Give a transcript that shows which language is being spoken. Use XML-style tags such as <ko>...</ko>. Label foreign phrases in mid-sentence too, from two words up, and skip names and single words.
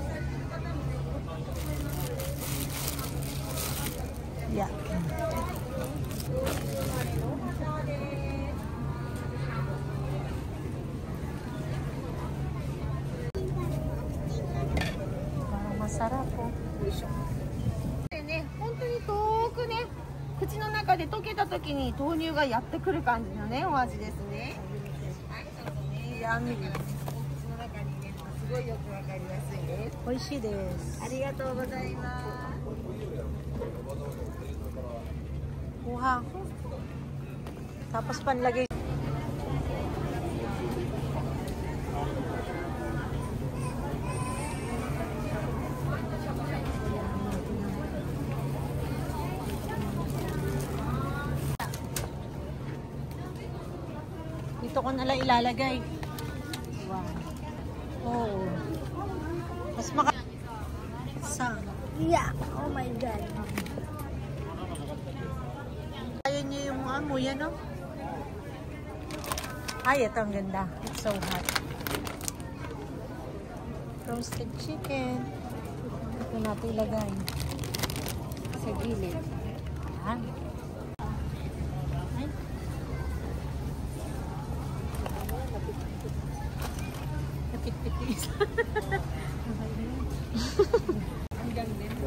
<en>Yeah.</en> <tl>Parang masarap po.</tl> <ja>ね、本当に遠くね、口の中で溶けた時に豆乳がやってくる感じのね、お味ですね。はい、そうですね。やみ口の中にね、すごいよくわかりやすいです。美味しいです。ありがとうございます。</ja> <tl>Kuha ko. Tapos panlagay. Dito ko nalang ilalagay. Wow. Oh. Mas maka... Sang.</tl> <en>Yeah. Oh my God.</en> <tl>Kaya niya yung amoy, ano? Ay, ito ang ganda.</tl> <en>It's so hot. Roasted chicken.</en> <tl>Ito natin ilagay. Sa gilid. Yan. Ay. Napit-pit-is. Hanggang din.</tl>